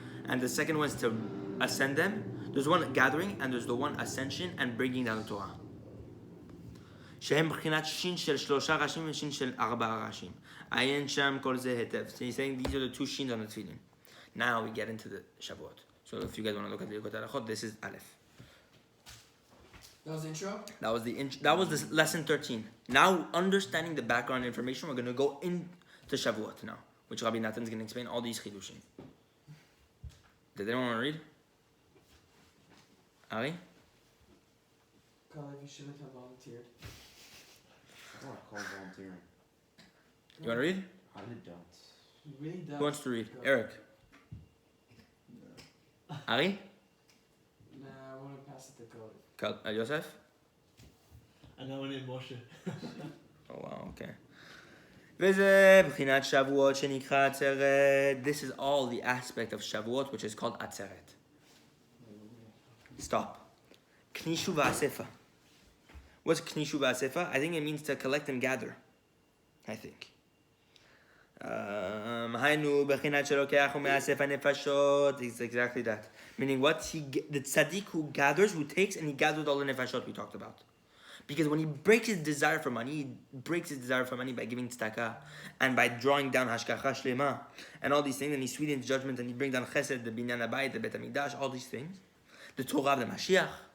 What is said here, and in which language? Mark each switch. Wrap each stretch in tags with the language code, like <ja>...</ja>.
<en>And the second one is to ascend them. There's one gathering, and there's the one ascension and bringing down the Torah.</en> <he>שהם בחינת שין של 3 ראשים ושין של 4 ראשים. עיין שם כל זה היטב.</he> <en>So he's saying these are the two shins on the tefillin. Now we get into the Shavuot. So if you guys want to look at the Likutei Halachot, this is Aleph. That was the intro? That was the lesson 13. Now, understanding the background information, we're going to go into Shavuot now, which Rebbe Nathan is going to explain all these chidushim. Did anyone want to read? Ari? Kalev, you shouldn't have volunteered. I don't want to call volunteering. You want to read? I really don't. He really does. Who wants to read? Go. Eric? Ari? Nah, I want to pass it to Kalev. Yosef? And now we need Moshe. Oh wow, okay.</en> <he>וזה בחינת שבועות שנקרא עצרת.</he> <en>This is all the aspect of Shavuot, which is called עצרת. Stop.</en> <he>Knishu v'asefa.</he> <en>What's knishu v'asefa? I think it means to collect and gather. I think.</en> <he>היינו בחינת שלוקח ומאסף הנפשות.</he> <en>It's exactly that. Meaning what? The tzadik who gathers, who takes, and he gathers all the nefashot we talked about. Because when he breaks his desire for money, he breaks his desire for money by giving tzedakah and by drawing down hashgacha shlema and all these things, and he sweetens judgment and he brings down chesed, the binyan habayit, the bet hamikdash, all these things, the Torah of the Mashiach.</en>